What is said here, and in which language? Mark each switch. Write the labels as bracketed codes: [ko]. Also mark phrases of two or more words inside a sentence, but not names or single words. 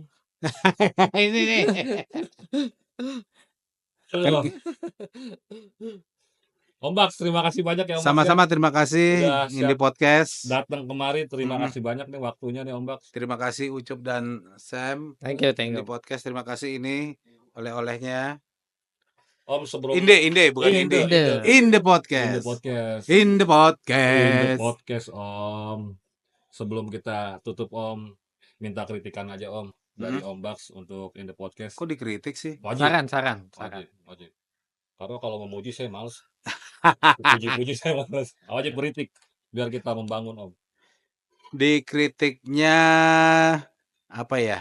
[id] Ini nih. Kan Lu. Om Baks, terima kasih banyak ya Om Baks, sama-sama terima kasih Udah siap. Indi Podcast. ya. Datang kemari, terima Hmm. kasih banyak nih waktunya nih Om Baks. Terima kasih Ucup dan Sam. [en] Thank you, thank [id] Indi [en] you. [id] Podcast terima kasih ini oleh-olehnya. Om sebelum Inde bukan Inde. Inde. Inde Inde Podcast. Podcast. Inde Inde Podcast. Podcast Om. Sebelum kita tutup Om, minta kritikan aja Om dari Om Baks untuk Inde Podcast. Kok dikritik sih? Wajib, Saran. wajib. Karena kalau memuji saya males. Puji-puji saya males. Wajib kritik biar kita membangun Om. Dikritiknya apa ya?